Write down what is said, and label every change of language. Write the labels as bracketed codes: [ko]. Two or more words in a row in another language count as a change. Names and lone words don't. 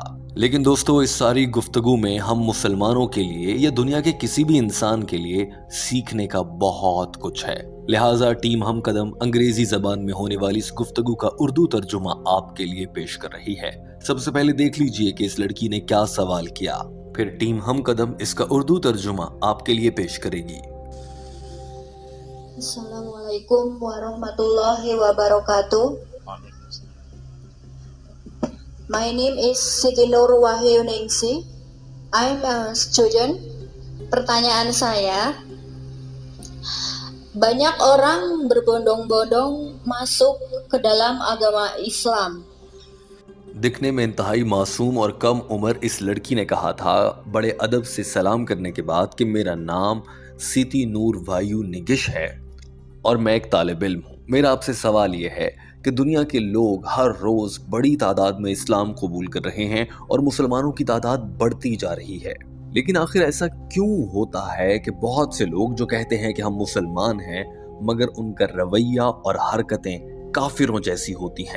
[ur] لیکن دوستو، اس ساری گفتگو میں ہم مسلمانوں کے لیے یا دنیا کے کسی بھی انسان کے لیے سیکھنے کا بہت کچھ ہے. لہٰذا ٹیم ہم قدم انگریزی زبان میں ہونے والی اس گفتگو کا اردو ترجمہ آپ کے لیے پیش کر رہی ہے. سب سے پہلے دیکھ لیجیے کہ اس لڑکی نے کیا سوال کیا، پھر ٹیم ہم قدم اس کا اردو ترجمہ آپ کے لیے پیش کرے گی. [ar] السلام عليكم ورحمة الله وبركاته. [en] My name is Siti Nur Wahyu Ningsi. I'm a student. [id] Pertanyaan saya, banyak orang berbondong-bondong masuk ke dalam agama Islam. [ur] دکھنے میں انتہائی معصوم اور کم عمر اس لڑکی نے کہا تھا بڑے ادب سے سلام کرنے کے بعد کہ میرا نام سٹی نور وایو نگش ہے اور میں ایک طالب علم ہوں. میرا آپ سے سوال یہ ہے کہ دنیا کے لوگ ہر روز بڑی تعداد میں اسلام قبول کر رہے ہیں اور مسلمانوں کی تعداد بڑھتی جا رہی ہے، لیکن آخر ایسا کیوں ہوتا ہے کہ بہت سے لوگ جو کہتے ہیں کہ ہم مسلمان ہیں مگر ان کا رویہ اور حرکتیں کافروں جیسی ہوتی ہیں.